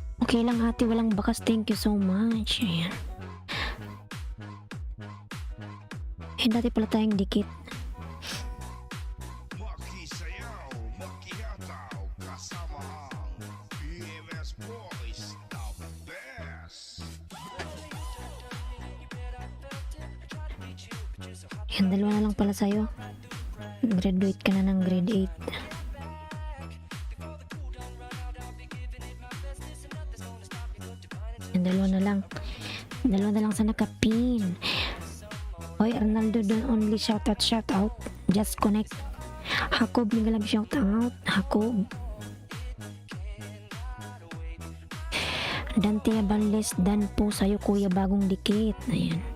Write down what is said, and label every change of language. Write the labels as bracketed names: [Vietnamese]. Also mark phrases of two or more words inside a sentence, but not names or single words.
[Filipino] Okay lang ate, walang bakas. [English] Thank you so much. [Filipino] Ayan. Eh, dati pala tayong dikit. Makisayaw, makihataw, kasama ang PMS Boys, [English] the best. [Filipino] Yan, dalawa na lang pala sa'yo. Graduate ka na ng grade 8. Yan, dalawa na lang. Dalawa na lang sa nakapin. Hoy, Arnaldo, [English] don't only shout out. Just connect. [Filipino] Hakob, nigalab [English] shout out. [Filipino] Hakob. Dante Abales, dan po sa'yo kuya, bagong dikit. Ayan.